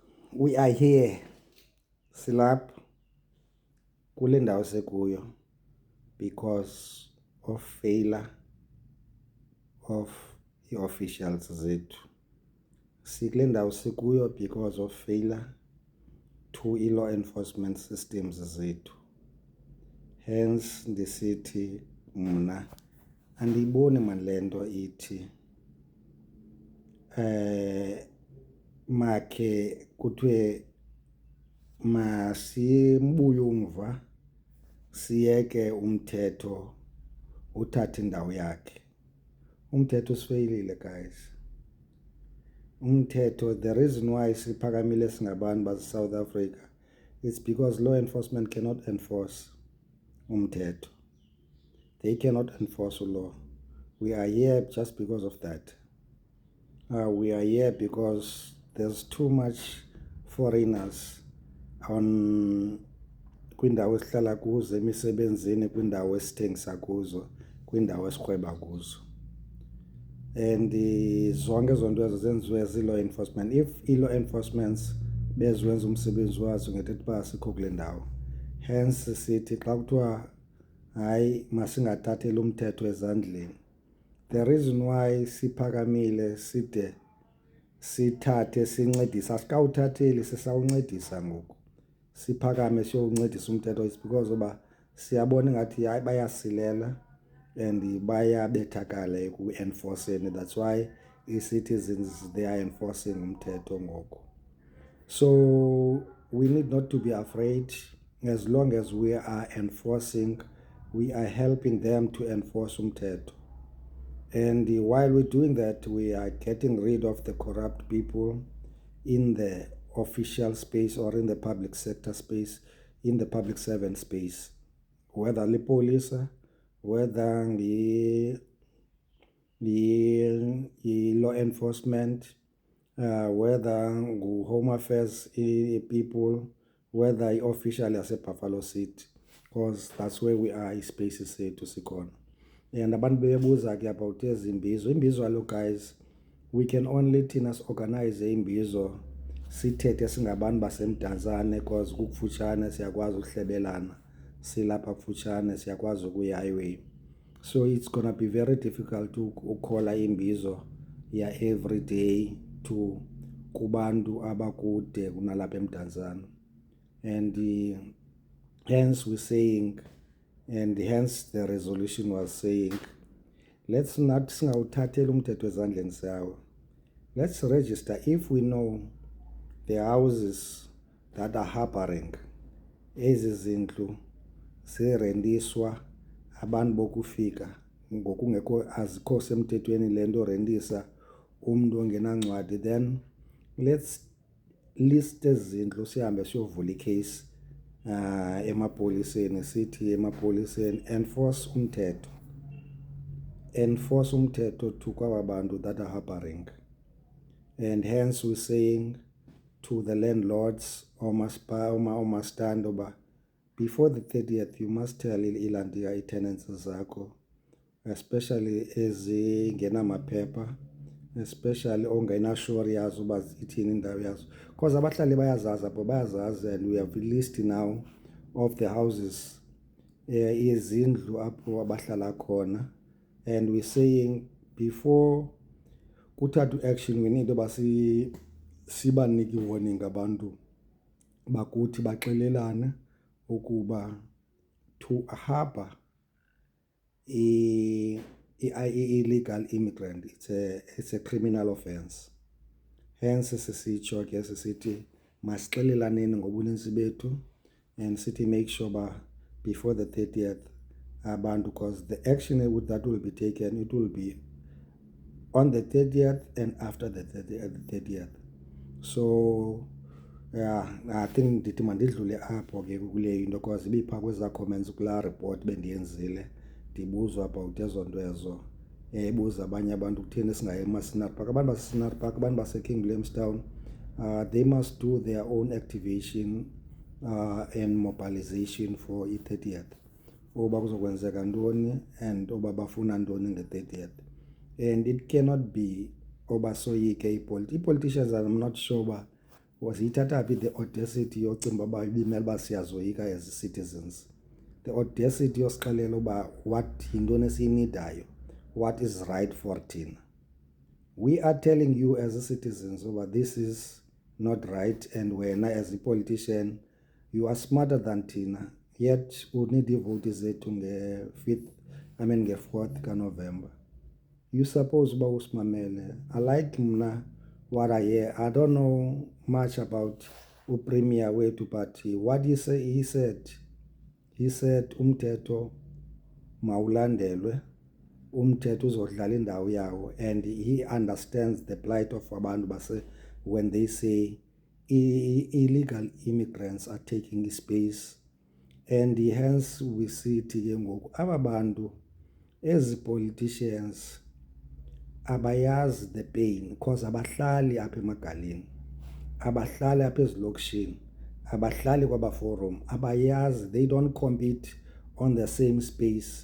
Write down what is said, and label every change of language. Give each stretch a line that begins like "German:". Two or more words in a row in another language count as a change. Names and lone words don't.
English: We are here
Xhosa: silapha kule ndawo sekuyo
English: because of failure of
Xhosa: i-officials zethu. Sikule ndawo sikuyo
English: because of failure to i-law enforcement systems zethu.
Xhosa: Hence ndisithi mna andiyiboni mani le nto ithi makhe kuthiwe masimbuye umva siyeke umthetho uthathe indawo yakhe. Umthetho usifeyilile guys. Umthetho,
English: the reason why
Xhosa: siphakamile singabantu base-South Africa,
English: it's because law enforcement cannot enforce umthetho. They cannot enforce law. We are here just because of that. We are here because there's too much foreigners on
Xhosa: kwindawo esihlala kuzo, emisebenzini, kwindawo esithengisa kuzo, kwindawo esirhweba kuzo. And zonke zonto ezo zenziwe zi-law enforcement.
English: If i-law enforcements
Xhosa: beziwenza umsebenzi wazo ngethetha uba sikho kule ndawo. Hence sithi xa kuthiwa hayi masingathatheli umthetho ezandleni.
English: The reason why
Xhosa: siphakamile side sithathe sincedisa, asikawuthatheli sisawuncedisa ngoku. Siphakame siyowuncedisa umthetho
English: is because
Xhosa: oba siyabona ngathi hayi bayasilela and bayabethakala eku-enforceni.
English: That's why i-citizens, they are enforcing
Xhosa: umthetho ngoku.
English: So we need not to be afraid. As long as we are enforcing, we are helping them to enforce umthetho. And while we're doing that, we are getting rid of the corrupt people in the official space or in the public sector space, in the public servant space, whether the police, whether the law enforcement, whether home affairs people, whether officially as a Buffalo City, because that's where we are, spaces to sikon.
Xhosa: And abantu bebuza ke about ezimbizo. Imbizo alo guys,
English: we can only
Xhosa: thina organize imbizo sithethe singabantu basemdantsane because kukufutshane siyakwazi ukuhlebelana, silapha kufutshane siyakwazi ukuya highway.
English: So it's gonna be very difficult to
Xhosa: ukhola imbizo ya
English: every day to
Xhosa: kubantu abakude kunalapha emdantsane.
English: And hence we're saying, and hence the resolution was saying, let's not
Xhosa: singawuthatheli umthetho ezandleni sawo.
English: Let's register if we know the houses that are harboring
Xhosa: ezi zindlu zirendiswa abantu bokufika ngokungekho azikho semthethweni le nto rendisa umntu ongenancwadi,
English: then let's list
Xhosa: ezi zindlu sihambe siyovula icase emapoliseni, sithi emapoliseni enforce umthetho to kwaba bantu
English: that are harboring. And hence we're saying to the landlords or
Xhosa: mastando oba
English: before the 30th you must tell
Xhosa: ilandia i-tenants zakho,
English: especially ezingenamaphepha, especially
Xhosa: ongayinashuri yazo uba ithini indawo yazo,
English: because
Xhosa: abahlali bayazazi apho bayazazi.
English: And we have a list now of the houses
Xhosa: izindlu apho abahlala khona.
English: And we're saying before kuthathu action we need
Xhosa: uba sibaniki
English: warning
Xhosa: abantu bakuthi baxelelana ukuba
English: to harbor illegal immigrant, it's a criminal offense. Hence
Xhosa: sisitsho ke sisithi masixelelaneni ngobunintsi bethu
English: and sithi make sure ba before the 30th abantu, because the action that will be taken, it will be on the 30th and after the 30th. So yeah, I think
Xhosa: ndithi mandidlule apho ke kule into because ibipha kweza comments kula report bendiyenzile ndibuzwa about ezo nto ezo. Ibuza abanye abantu kutheni singaye eMasinaar Park. Abantu baseMasinaar Park, abantu baseKing Williamstown,
English: they must do their own activation and mobilization for i-30th.
Xhosa: Oba kuzokwenzeka ntoni and oba bafuna ntoni nge-30th.
English: And it cannot be
Xhosa: oba soyike i-politicians.
English: I'm not sure
Xhosa: ba wasiyithatha phi
English: the audacity
Xhosa: yocinga uba ibimele uba siyazoyika
English: as citizens, the audacity
Xhosa: yosixelela uba what yintoni esiyinidayo,
English: what is right for thina. We are telling you as citizens over this is not right, and wena as a politician you are smarter than thina, yet
Xhosa: unida iivoti zethu nge-4th kaNovember.
English: You suppose
Xhosa: uba usimamele.
English: I like mna what I hear. I don't know much about upremier wethu, but what he said
Xhosa: umthetho mawulandelwe, umthetho uzodlala indawo yawo,
English: and he understands the plight of
Xhosa: abantu base
English: when they say illegal immigrants are taking space. And hence we see it
Xhosa: ke ngoku aba bantu ezi politicians abayazi
English: the pain, because
Xhosa: abahlali apha emagaleni, abahlali apha ezilokishini, abahlali kwaba-forum, abayazi,
English: they don't compete on the same space.